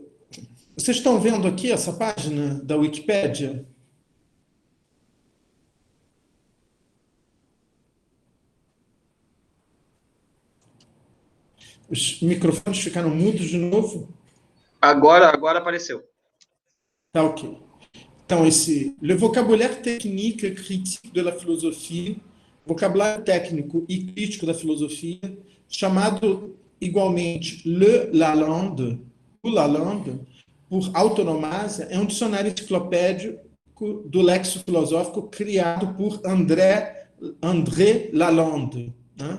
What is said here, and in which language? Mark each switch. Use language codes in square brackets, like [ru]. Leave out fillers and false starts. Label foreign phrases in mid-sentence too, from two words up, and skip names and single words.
[pt] Vocês estão vendo aqui essa página da Wikipédia? Os microfones ficaram mudos de novo? Agora apareceu. Tá ok. Então, [fr] Le vocabulaire technique et critique de la philosophie, [pt] vocabulário técnico e crítico da filosofia, chamado igualmente Le Lalande, o Lalande, por autonomásia, é um dicionário enciclopédico do lexo filosófico criado por André Lalande, né?